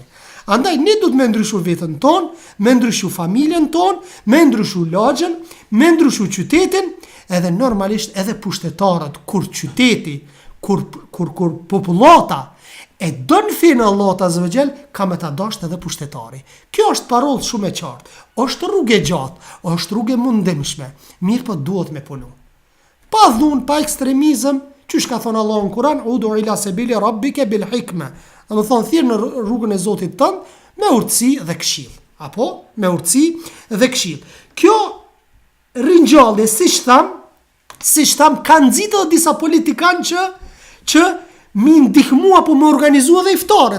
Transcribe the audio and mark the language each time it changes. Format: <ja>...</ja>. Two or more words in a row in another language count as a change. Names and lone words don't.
<sq>Andaj ne duhet me ndryshu vetën tonë, me ndryshu familjen tonë, me ndryshu lagjën, me ndryshu qytetin, edhe normalisht edhe pushtetarët, kur qyteti, kur popullata e don fenë Allahut</sq> <ar>عز وجل,</ar> <sq>ka me ta dasht edhe pushtetari. Kjo është parollë shumë e qartë. Është rrugë e gjatë, është rrugë e mundimshme. Mirë po duhet me punu. Pa dhunë, pa ekstremizëm, qysh ka thonë Allahu në Kur'an,</sq> <ar>ادع إلى سبيل ربك بالحكمة.</ar> <sq>Do të thonë thirr në rrugën e Zotit tënd me urtësi dhe këshill. Apo me urtësi dhe këshill. Kjo ringjallje, siç tham, kanë nxitur disa politikanë që mi ndihmu apo me organizu edhe iftare.</sq>